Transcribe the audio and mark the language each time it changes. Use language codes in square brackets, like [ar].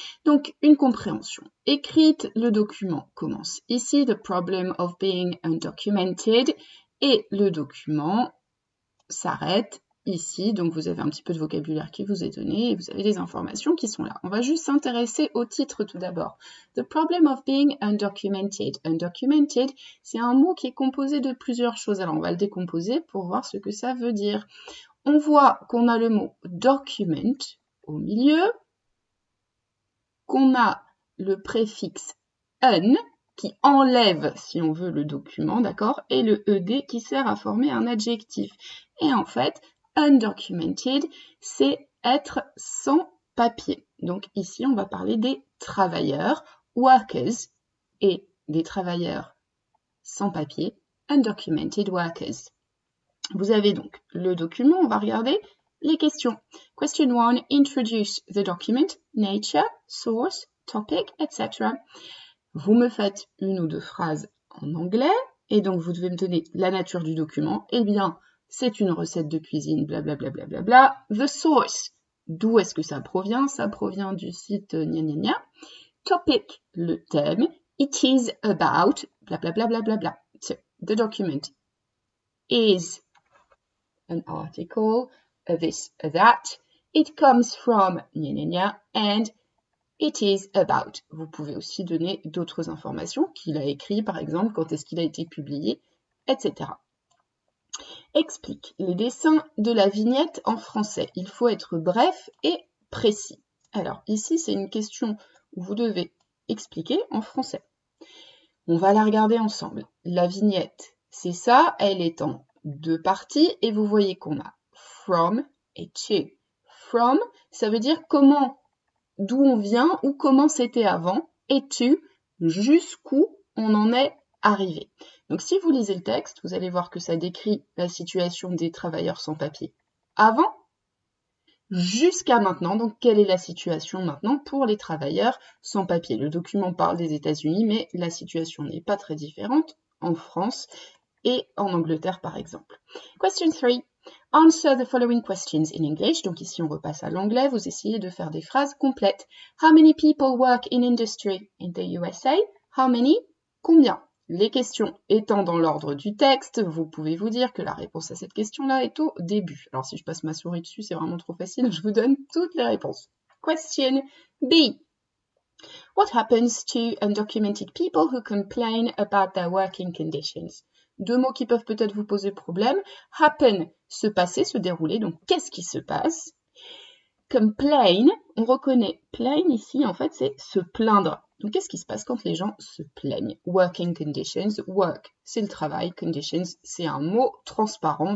[fr] Donc une compréhension écrite, le document commence ici, [en] The Problem of Being Undocumented, [fr] et le document s'arrête ici, donc vous avez un petit peu de vocabulaire qui vous est donné et vous avez des informations qui sont là. On va juste s'intéresser au titre tout d'abord. [en] The problem of being undocumented. [fr] Undocumented, c'est un mot qui est composé de plusieurs choses. Alors on va le décomposer pour voir ce que ça veut dire. On voit qu'on a le mot document au milieu, qu'on a le préfixe un qui enlève, si on veut, le document, d'accord, et le ed qui sert à former un adjectif. Et en fait, undocumented, c'est être sans papier. Donc ici, on va parler des travailleurs, workers, et des travailleurs sans papier, [en] undocumented workers. [fr] Vous avez donc le document, on va regarder les questions. [en] Question 1, introduce the document, nature, source, topic, etc. [fr] Vous me faites une ou deux phrases en anglais, et donc vous devez me donner la nature du document. Eh bien, c'est une recette de cuisine, blablabla. Bla bla bla bla. [en] The source, [fr] d'où est-ce que ça provient? Ça provient du site gna gna gna. [en] Topic, [fr] le thème. [en] It is about, blablabla. Bla bla bla. So, the document is an article, this, that. It comes from gna gna gna, and it is about. [fr] Vous pouvez aussi donner d'autres informations qu'il a écrit, par exemple, quand est-ce qu'il a été publié, etc. Explique les dessins de la vignette en français. Il faut être bref et précis. Alors ici, c'est une question où vous devez expliquer en français. On va la regarder ensemble. La vignette, c'est ça, elle est en deux parties et vous voyez qu'on a from et to. From, ça veut dire comment, d'où on vient ou comment c'était avant, et to, jusqu'où on en est arrivé. Donc si vous lisez le texte, vous allez voir que ça décrit la situation des travailleurs sans papier avant jusqu'à maintenant. Donc quelle est la situation maintenant pour les travailleurs sans papier? Le document parle des États-Unis, mais la situation n'est pas très différente en France et en Angleterre par exemple. Question 3. [en] Answer the following questions in English. [fr] Donc ici on repasse à l'anglais, vous essayez de faire des phrases complètes. [en] How many people work in industry in the USA? How many? [fr] Combien? Les questions étant dans l'ordre du texte, vous pouvez vous dire que la réponse à cette question-là est au début. Alors si je passe ma souris dessus, c'est vraiment trop facile, je vous donne toutes les réponses. Question B. [en] What happens to undocumented people who complain about their working conditions? [fr] Deux mots qui peuvent peut-être vous poser problème. Happen, se passer, se dérouler. Donc, qu'est-ce qui se passe? Complain, on reconnaît plain ici, en fait, c'est se plaindre. Donc, qu'est-ce qui se passe quand les gens se plaignent? Working conditions, work, c'est le travail, conditions, c'est un mot transparent.